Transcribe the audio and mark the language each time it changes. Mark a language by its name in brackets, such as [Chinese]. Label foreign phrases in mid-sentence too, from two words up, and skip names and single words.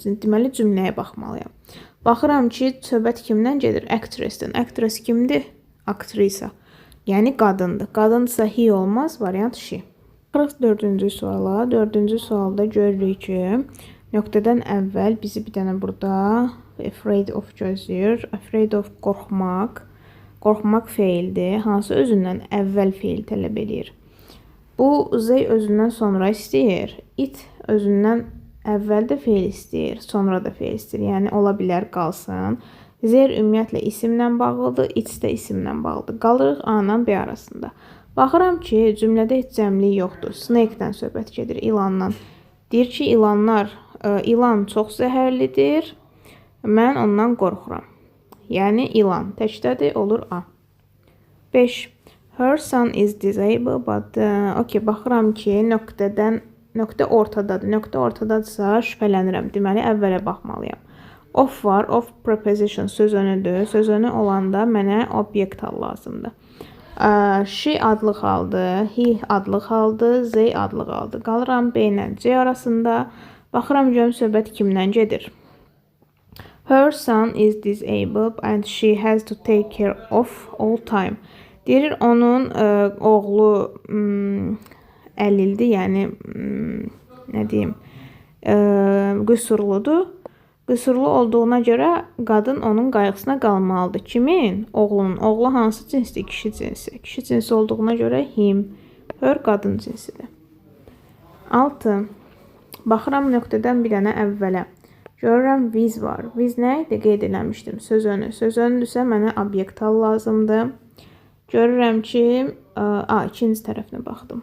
[Azerbaijani] Deməli, cümləyə baxmalıyam. Baxıram ki, söhbət kimdən gedir? Actress-dən. Actress kimdir? Aktrisa. Yəni, qadındır. Qadındırsa he olmaz, variant she. 44-cü suala. 4-cü sualda görürük ki, nöqtədən əvvəl bizi bir dənə burada [English] afraid of [Azerbaijani] gözləyir. [English] Afraid of [Azerbaijani] qorxmaq. Qorxmaq feildir. Hansı özündən əvvəl feil tələb edir? Bu, Z özündən sonra istəyir. It özündən əvvəl də feil istəyir, sonra da feil istəyir. Yəni, ola bilər qalsın. Zeyr ümumiyyətlə isimlə bağlıdır, it də isimlə bağlıdır. Qalırıq A ilə B arasında. Baxıram ki, cümlədə heç cəmlik yoxdur. Snake-dən söhbət gedir, ilandan. Deyir ki, ilan çox zəhərlidir. Mən ondan qorxuram. Yəni, ilan təkdədir, olur A. [English] 5. Her son is disabled, but [Azerbaijani] baxıram ki, nöqtə ortadadır. Nöqtə ortadadırsa şübhələnirəm. Deməli, əvvələ baxmalıyam. Of var, [English] of preposition [Azerbaijani] söz önüdür. Söz önü olanda mənə obyekt hal lazımdır. She adlıq haldır, he adlıq haldır, Z adlıq haldır. Qalıram B ilə C arasında. Baxıram görüm söhbət kimdən gedir. [English] Her son is disabled and she has to take care of all time. [Azerbaijani] Deyir, onun oğlu əlildir, yəni, nə deyim, qüsurludur. Qüsurlu olduğuna görə qadın onun qayğısına qalmalıdır. Kimin? Oğlunun. Oğlu hansı cinsdir? Kişi cinsi. Kişi cinsi olduğuna görə him, her qadın cinsidir. 6. Baxıram nöqtədən bir dənə əvvələ. Görürəm viz var. Viz nə idi? Qeyd eləmişdim. Söz önü. Söz önüdürsə mənə obyekt hal lazımdır. Görürəm ki, ikinci tərəfinə baxdım.